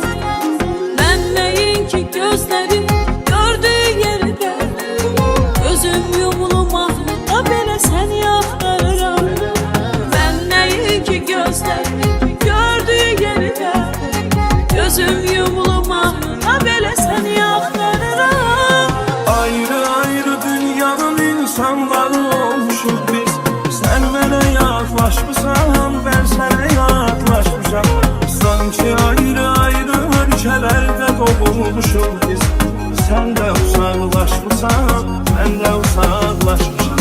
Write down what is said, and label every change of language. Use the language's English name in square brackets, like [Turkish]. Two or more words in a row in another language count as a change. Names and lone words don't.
[Azerbaijani] Mən nəyin ki gözləri gördüyü yerdə, gözüm yumulum ahlıqda belə səni axtarıram. Mən nəyin ki gözləri gördüyü yerdə, gözüm yumulum ahlıqda belə səni axtarıram. Ayrı ayrı dünyanın insanları olmuşuz biz. [Turkish] Sen bana yaklaşmışsan, ben sana yaklaşmışam. Sanki ayrı ayrı ülkelerde doğulmuşuz biz. Sen de uzaklaşmışsan, ben de uzaklaşmışam.